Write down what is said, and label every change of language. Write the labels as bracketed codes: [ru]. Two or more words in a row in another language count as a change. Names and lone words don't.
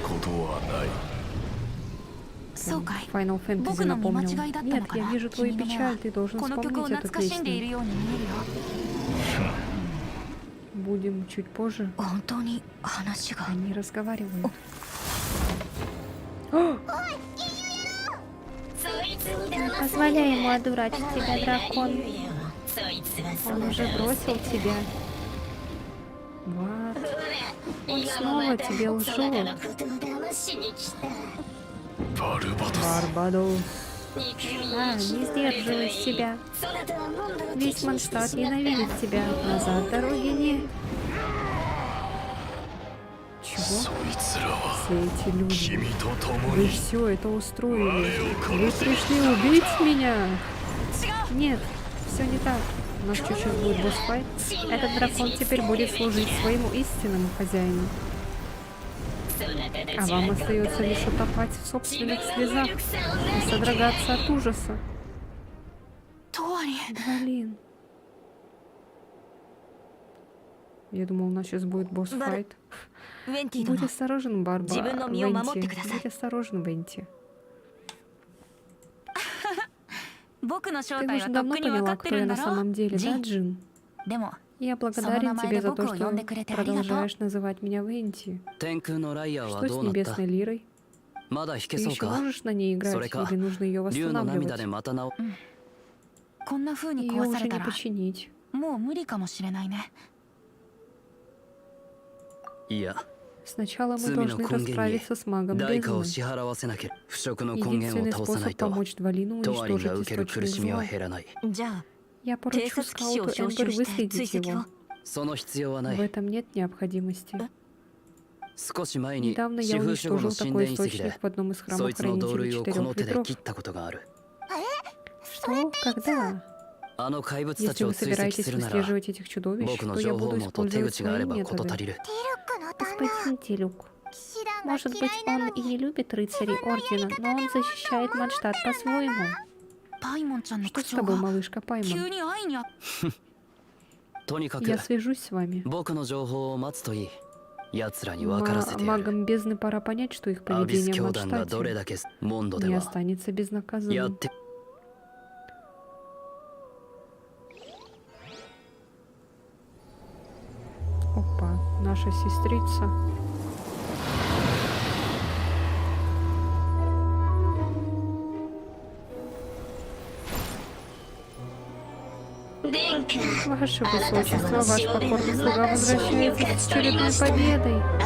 [ja] そうかい Final Fantasy 僕の見間 [ru] напомнил. [ja] 違いだったの [ru] Нет, [ja] か [ru] я [ja] な [ru] вижу твою [ja] 君の目 [ru] печаль, [ja] は [ru] ты должен [ja] この曲を [ru] вспомнить [ja] 懐 [ru] эту [ja] かしんでい [ru] песню. [ja] るように見えるよ [ru] Будем чуть позже. [ja] 本当に話が [ru] Они разговаривают. [ja] そいつに [ru] Не [ja] 騙さ [ru] позволяй ему одурачить тебя, дракон. [ja] そいつはそ [ru] Он [ja] う [ru] уже бросил тебя. Вот. Он снова тебе [ja] そ [ru] лжет. [ja] なたのことを騙しに来た [ru] Барбадос. [ja] 憎み [ru] А, не сдерживай себя. [ja] そなたはモンドを [ru] Весь [ja] 敵にして [ru] Манштат [ja] しまった [ru] ненавидит тебя. Назад дороги нет. Чего? Все эти люди. Вы все это устроили. Вы пришли убить меня. Нет, все не так. У нас чуть-чуть будет босс-файт. Этот дракон теперь будет служить своему истинному хозяину. А вам остается лишь утопать в собственных слезах и содрогаться от ужаса. [ja] トワリン [ru] Блин. Я думал, у нас сейчас будет босс-файт. [ja] ウェンティ [ru] Будь [ja] 殿 [ru] осторожен, Барба. [ja] 自分の身を守ってください。 [ru] Будь осторожен, Венти. [ja] 僕の正 [ru] Ты [ja] 体 [ru] уже [ja] はとっ [ru] давно [ja] くに分 [ru] поняла, [ja] かって [ru] кто [ja] る [ru] я [ja] んだ [ru] на [ja] ろ [ru] самом деле, [ja] ジ [ru] да, [ja] ン [ru] Джин? [ja] でも [ru] Я благодарен Самого тебе за то, Бока что [ja] 呼んでくれてありがとう。 [ru] продолжаешь называть меня Венти. [ja] 天空のライアーは [ru] Что [ja] ど [ru] с [ja] うなった [ru] небесной лирой? [ja] まだ弾け [ru] Ты [ja] そう [ru] еще [ja] か [ru] можешь на ней играть, Сорека. или нужно ее [ja] 竜の涙 [ru] восстанавливать? [ja] でまた直こんな風に [ru] Ее [ja] 壊さ [ru] уже [ja] れた [ru] не [ja] ら [ru] починить. [ja] もう無理かもしれないね。いや [ru] Сначала мы [ja] 罪の [ru] должны [ja] 根源に [ru] расправиться с магом [ja] 代価を [ru] бездны. [ja] 支払わせなければ腐食の根源を [ru] Единственный [ja] 倒さない [ru] способ [ja] と [ru] помочь Двалину [ja] トワリンが [ru] уничтожить [ja] 受ける苦 [ru] источник [ja] しみは [ru] зла. [ja] 減らないじゃあ [ru] Я [ja] 偵 [ru] поручу [ja] 察騎士を [ru] скауту [ja] 招 [ru] Эмбер [ja] 集して追 [ru] выследить [ja] 跡 [ru] его. [ja] を。その必要はな [ru] В [ja] い [ru] этом нет необходимости. [ja] 少し前に [ru] Недавно [ja] 四 [ru] я [ja] 風守護の [ru] уничтожил [ja] 神 [ru] такой [ja] 殿遺跡で [ru] источник в одном из [ja] そ [ru] храмов [ja] いつの同 [ru] хранителей [ja] 類をこの [ru] четырех [ja] 手で [ru] ветров. [ja] 切ったことがある [ru] Что? Когда? [ja] あの怪物た [ru] Если [ja] ちを [ru] вы [ja] 追跡 [ru] собираетесь [ja] するなら [ru] выслеживать этих чудовищ, [ja] 僕の [ru] то я [ja] 情報 [ru] буду [ja] 網と手 [ru] использовать [ja] 口があれ [ru] свои [ja] ば事足 [ru] методы. [ja] りる [ru] Господин Тилюк. [ja] 騎士団が [ru] Может быть, [ja] 嫌いな [ru] он [ja] の [ru] и [ja] に [ru] не любит рыцарей Ордена, но он защищает Мадштадт по-своему. [ja] パイモンちゃんの [ru] Что [ja] 口 [ru] с [ja] 調 [ru] тобой, [ja] が [ru] малышка [ja] 急 [ru] Пайман? [ja] に愛にあとにかく [ru] Я свяжусь с вами. [ja] 僕の情報を待つといい奴らに分からせてやる [ru] Магам бездны пора понять, что их [ja] アビス [ru] поведение в [ja] 教団がどれ [ru] Мадштадте [ja] だけモンドで [ru] не [ja] は [ru] останется [ja] やっ [ru] безнаказанным. [ja] て [ru] Опа, наша сестрица. Ваше Высочество, ваш покорный слуга возвращается с очередной победой.